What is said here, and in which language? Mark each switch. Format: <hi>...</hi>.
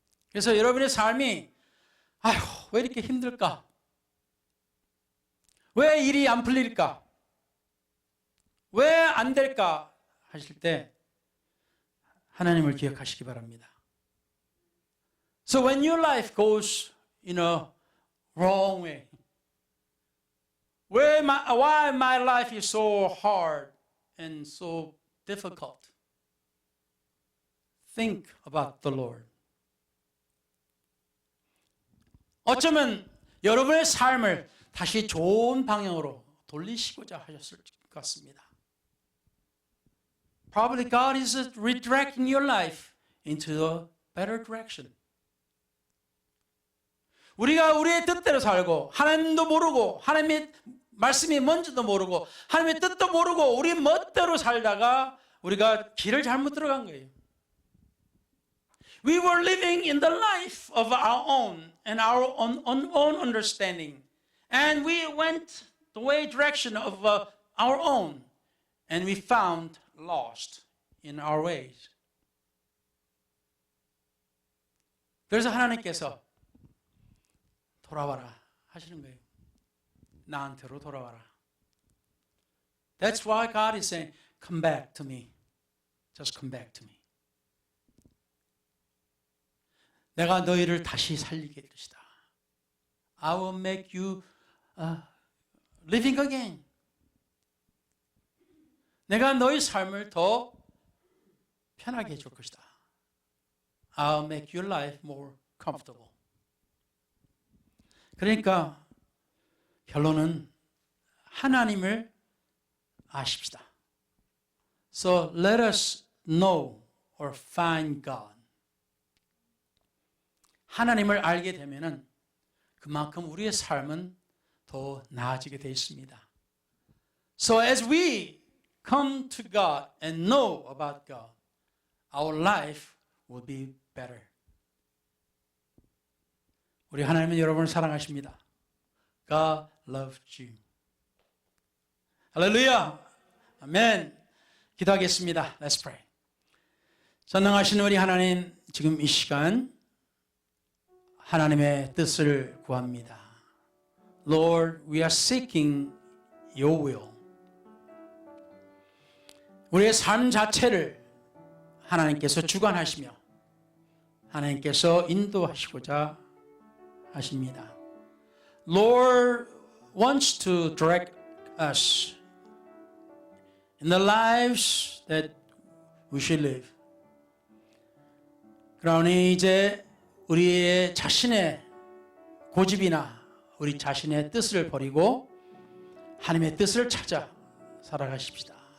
<ko>그래서 여러분의 삶이 아휴, 왜 이렇게 힘들까? 왜 일이 안 풀릴까? 왜 안 될까? 하실 때 하나님을 기억하시기 바랍니다.</ko> <en>So when your life goes in a wrong way, why my life is so hard and so difficult? Think about the Lord.</en> <ko>어쩌면 여러분의 삶을 다시 좋은 방향으로 돌리시고자 하셨을 것 같습니다.</ko> <en>Probably God is redirecting your life into a better direction.</en> <ko>우리가 우리의 뜻대로 살고 하나님도 모르고 하나님의 말씀이 뭔지도 모르고 하나님의 뜻도 모르고 우리 멋대로 살다가 우리가 길을 잘못 들어간 거예요.</ko> <en>We were living in the life of our own and our own understanding. And we went the way direction of our own. And we found lost in our ways.</en> <ko>그래서 하나님께서 돌아와라 하시는 거예요. 나한테로 돌아와라.</ko> <en>That's why God is saying, come back to me. Just come back to me.</en> <ko>내가 너희를 다시 살리게 할 것이다.</ko> <en>I will make you living again.</en> <ko>내가 너희 삶을 더 편하게 해줄 것이다.</ko> <en>I'll make your life more comfortable.</en> <ko>그러니까 결론은 하나님을 아십시다.</ko> <en>So let us know or find God.</en> <ko>하나님을 알게 되면은 그만큼 우리의 삶은 더 나아지게 되어 있습니다.</ko> <en>So as we come to God and know about God, our life will be better.</en> <ko>우리 하나님은 여러분을 사랑하십니다.</ko> <en>God loves you.</en> <ko>할렐루야. 아멘. 기도하겠습니다.</ko> <en>Let's pray.</en> <ko>전능하신 우리 하나님, 지금 이 시간 하나님의 뜻을 구합니다.</ko> <en>Lord, we are seeking your will.</en> <ko>우리의 삶 자체를 하나님께서 주관하시며 하나님께서 인도하시고자 하십니다.</ko> <en>Lord wants to direct us in the lives that we should live.</en> <ko>그러니 이제 우리의 자신의 고집이나 우리 자신의 뜻을 버리고 하나님의 뜻을 찾아 살아가십시다.</ko>